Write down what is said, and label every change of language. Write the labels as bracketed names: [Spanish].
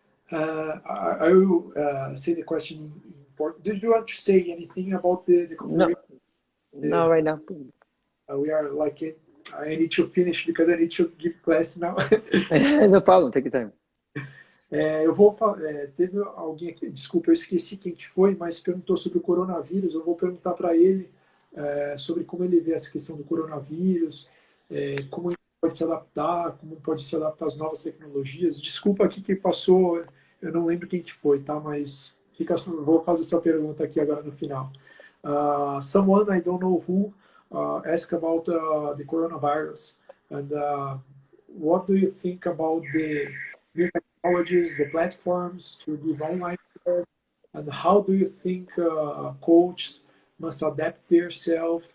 [English] I will say the question in Portuguese. Did you want to say anything about the No, right now. We are like it. I need to finish because I need to give class now. No problem, take your time. [Portuguese] Eu vou teve alguém aqui, desculpa, eu esqueci quem que foi, mas perguntou sobre o coronavírus. Eu vou perguntar para ele sobre como ele vê essa questão do coronavírus, como ele pode se adaptar, como pode se adaptar às novas tecnologias. Desculpa aqui que passou, eu não lembro quem que foi, tá? Mas vou fazer essa pergunta aqui agora no final. [English] Someone, I don't know who, asked about the coronavirus, and what do you think about the new technologies, the platforms to give online classes, and how do you think coaches must adapt themselves?